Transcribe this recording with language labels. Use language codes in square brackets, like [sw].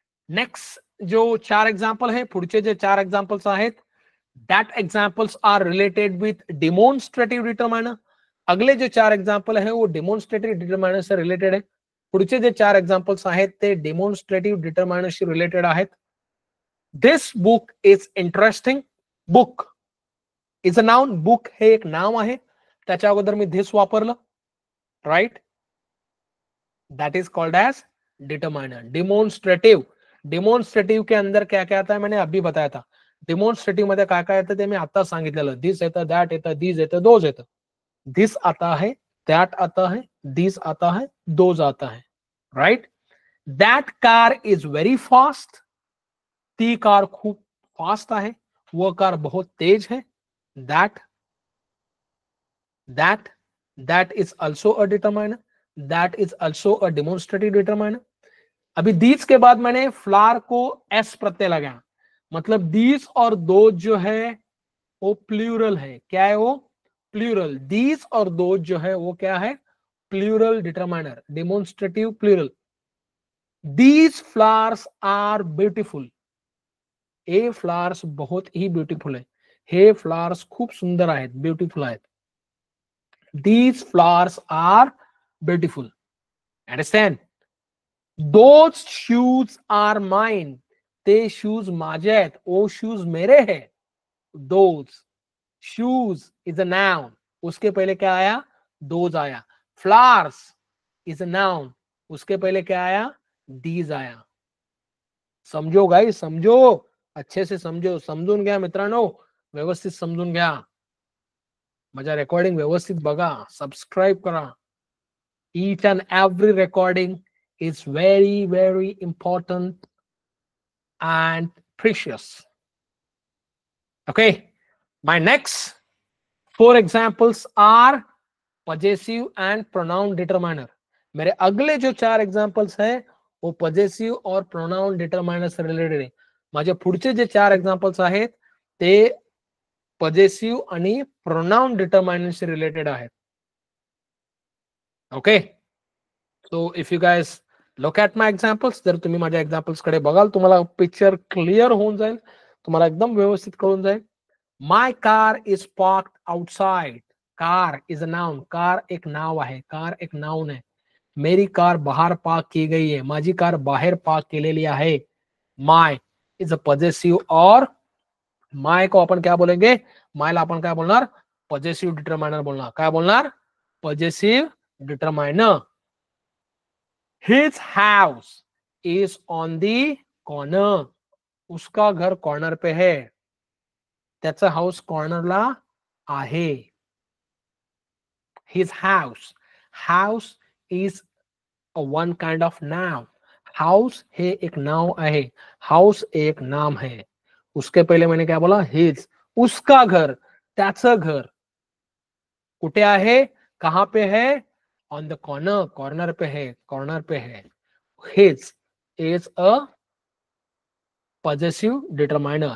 [hi] Next जो 4 example है, [mr] पुढचे जे 4 एग्जाम्पल्स आहेत, [en] that examples are related with demonstrative determiner. [hi] अगले जो 4 एग्जाम्पल है वो डेमोन्स्ट्रेटिव डिटरमाइनर से रिलेटेड है. [mr] पुढचे जे 4 एग्जाम्पल्स आहेत ते डेमोन्स्ट्रेटिव डिटरमाइनरशी रिलेटेड आहेत. [en] This book is interesting. Book is a noun. [mr] Book हे एक नाव आहे, त्याच्या अगोदर मी दिस वापरलं. [en] Right. That is called as determiner. Demonstrative. [hi] Demonstrative के अंदर क्या क्या आता है मैंने अभी बताया था. [mr] डेमोन्स्ट्रेटिव मध्ये काय काय येतं ते मी आता सांगितलेलं. दिस येतं, दॅट येतं, दीज येतं, दोज येतं. [hi] दिस आता है, दैट आता है, दिस आता है, दोज आता है. [en] Right. That car is very fast. [mr] ती कार खूप फास्ट आहे, [hi] वो कार बहुत तेज है. [en] That that is also a determiner. That is also a demonstrative determiner. [hi] अभी दीज के बाद मैंने फ्लावर को एस प्रत्यय लगाया, मतलब दीज और दो जो है वो प्लूरल है. क्या है वो? प्लूरल, दीज और दोज जो है वो क्या है, plural determiner, demonstrative plural. [en] these flowers are beautiful, [mr] हे फ्लावर्स बहुत ही ब्युटिफुल आहे, हे फ्लावर्स खूप सुंदर आहेत, ब्युटिफुल आहेत. [en] These flowers are beautiful. Understand? Those shoes are mine, [mr] ते शूज माझे आहेत, [hi] ओ शूज मेरे हैं. [en] those shoes is a noun, [hi] उसके पहले क्या आया, दोज आया. [en] flowers is a noun, [hi] उसके पहले क्या आया, दीज आया. समझो गाइस, समझो, अच्छे से समझो. [mr] समजून घ्या मित्रांनो, व्यवस्थित समजून घ्या. माझ्या रेकॉर्डिंग व्यवस्थित बघा, सबस्क्राईब करा. [en] Each and every recording is very, very important and precious. Okay, my next 4 examples are possessive and pronoun determiner. [hi] मेरे अगले जो 4 examples हैं वो possessive और pronoun determiner से रिलेटेड आहे. [mr] माझे पुढचे जे 4 examples आहेत ते possessive आणि pronoun determiner से रिलेटेड आहेत. [en] Okay, so if you guys look at my examples, [mr] जर तुम्ही माझ्या examples कडे बघाल, तुम्हाला पिक्चर क्लिअर होऊन जाईल, तुम्हाला एकदम व्यवस्थित कळून जाईल. [en] My car is parked outside. Car is a noun, [mr] car एक नाव आहे, कार एक नाउन आहे. [hi] मेरी कार बाहर पार्क की गई है, [mr] माझी कार बाहेर पार्क केलेली आहे. [en] my is a possessive, [hi] और माय को आपण क्या बोलेंगे, [mr] मायला आपण काय बोलणार, पॉजेसिव डिटरमाइनर बोलणार. काय बोलणार, possessive determiner. [en] his house is on the corner, [hi] उसका घर कॉर्नर पे है, [mr] त्याचा हाऊस कॉर्नरला आहे. [en] his house, house is a one kind of noun. [mr] House हे एक नाव आहे, [hi] हाउस एक नाम है. उसके पहले मैंने क्या बोला, हिज, उसका घर, [mr] त्याचं घर कुठे आहे, [hi] कहां पे है, ऑन द कॉर्नर, कॉर्नर पे है, कॉर्नर पे है. [en] His is a possessive determiner.